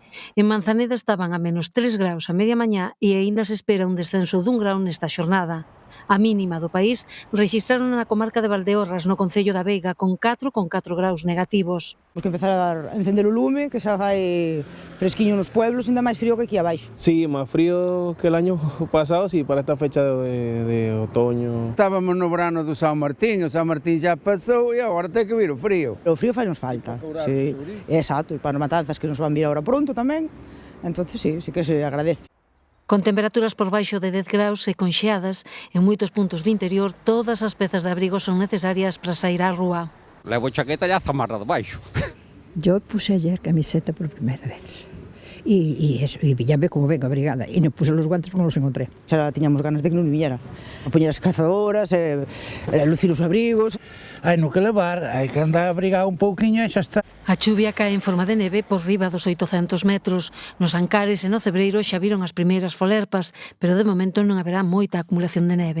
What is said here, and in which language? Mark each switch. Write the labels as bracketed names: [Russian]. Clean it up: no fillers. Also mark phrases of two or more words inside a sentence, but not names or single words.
[Galician] En Manzaneda estaban a menos 3 graus a media mañá e aínda se espera un descenso dun grau nesta xornada. A mínima do país registraron na comarca de Valdeorras, no concello da Veiga, con 4,4 graus negativos. Temos que empezar a encender o lume, que xa fai fresquiño nos pueblos, ainda máis frío que aquí abaixo. [Spanish] Sí, [Galician] máis frío [Spanish] que el año pasado, sí, para esta fecha de otoño. [Galician] Estábamos no verano do San Martín, o San Martín xa pasou e agora ten que vir o frío. O frío fai nos falta, sí, exacto, e para as matanzas que nos van vir agora pronto tamén, entonces sí que se agradece. Con temperaturas por baixo de 10 graus e con xeadas, en moitos puntos do interior, todas as pezas de abrigo son necesarias para sair á rúa. Levo chaqueta e a zamarra de baixo. [Spanish] Yo puse ayer camiseta por primera vez. Y ya ve como vengo abrigada. Y no puse los guantes porque no los encontré. [Galician] Xa tiñamos ganas de que non viniera. A poñer as cazadoras, lucir os abrigos. Hai no que levar, hai que andar abrigado un pouquiño e xa está. A chuvia cae en forma de neve por riba dos 800 metros. Nos Ancares e no Cebreiro xa viron as primeiras folerpas, pero de momento non haberá moita acumulación de neve.